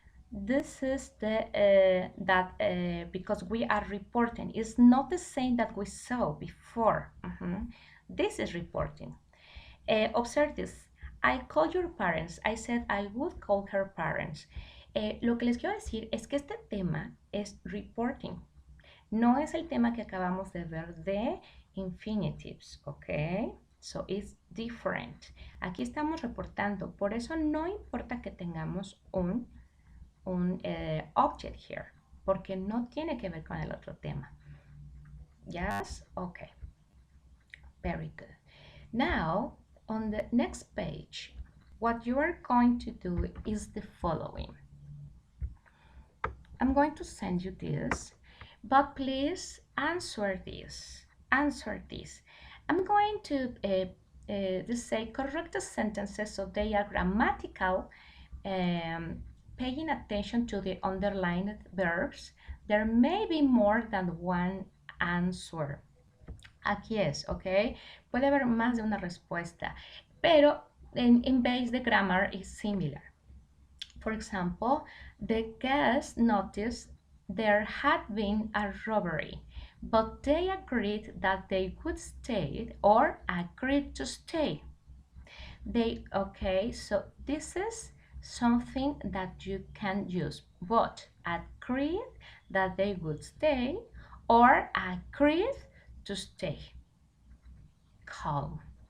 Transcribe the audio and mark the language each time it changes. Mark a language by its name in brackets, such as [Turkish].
[English] This is the because we are reporting. It's not the same that we saw before. This is reporting. Observe this. I called your parents. I said I would call her parents. [Spanish] Lo que les quiero decir es que este tema es reporting. No es el tema que acabamos de ver de infinitives, ¿ok? [English] So it's different. [Spanish] Aquí estamos reportando. Por eso no importa que tengamos un object here, porque no tiene que ver con el otro tema. [English] Yes? Okay. Very good. Now, on the next page, what you are going to do is the following. I'm going to send you this, but please answer this. Answer this. I'm going to just say correct the sentences so they are grammatical, paying attention to the underlined verbs. There may be more than one answer. [Spanish] Aquí es, ¿ok? Puede haber más de una respuesta, pero [English] in base the grammar is similar. For example, the guests noticed there had been a robbery, but they agreed that they would stay or agreed to stay. Okay, so this is something that you can use, but agreed that they would stay or agreed to stay. Calm.